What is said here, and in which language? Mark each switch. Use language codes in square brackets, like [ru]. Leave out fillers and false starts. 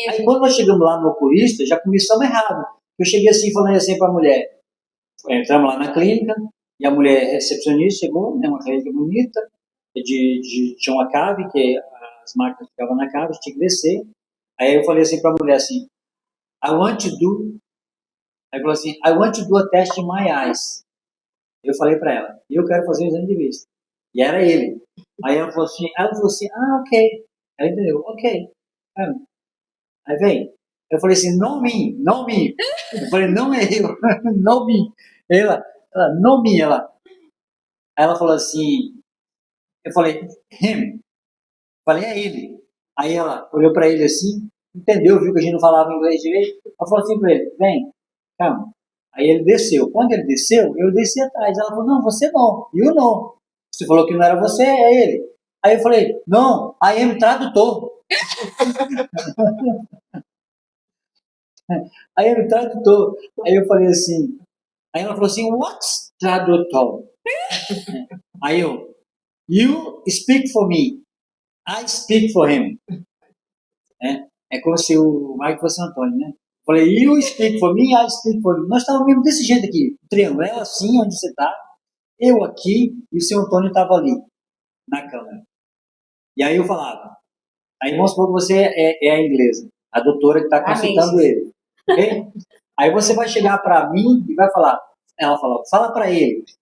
[pt] Aí quando nós chegamos lá no oculista, já começamos errado. Eu cheguei assim, falando assim para a mulher. Entramos lá na clínica, e a mulher recepcionista chegou, né, uma clínica bonita, tinha uma cave, que as máquinas ficavam na cave, tinha que descer. Aí eu falei assim para a mulher assim, [en] I want to do... [pt] Aí falou assim, [en] I want to do a test in my eyes. [pt] Eu falei para ela, eu quero fazer um exame de vista. E era ele. Aí ela falou assim, ok. Ela entendeu, ok. Aí vem. Eu falei assim, não me. Eu falei, não é eu, não me. Ela, não me, ela. Aí ela falou assim, eu falei, him. Eu falei, é ele. Aí ela olhou para ele assim, entendeu, viu que a gente não falava inglês direito, ela falou assim para ele, vem, calma. Aí ele desceu. Quando ele desceu, eu desci atrás. Ela falou, não, você não, eu não. Você falou que não era você, é ele. Aí eu falei, não, [en] I am tradutor. [pt] Aí ele tradutor. Aí eu falei assim, aí ela falou assim, [en] what's tradutor? [pt] Aí eu, [en] you speak for me, I speak for him. [pt] É como se o Mike fosse o Antônio, né? Falei, [en] you speak for me, I speak for you. [pt] Nós estávamos mesmo desse jeito aqui, triângulo, ela assim, onde você está, eu aqui, e o seu Antônio estava ali, na câmera. E aí eu falava, aí vamos supor que você é a inglesa, a doutora que está consultando ele. Okay? Aí você vai chegar para mim e vai falar, ela falava, fala para ele.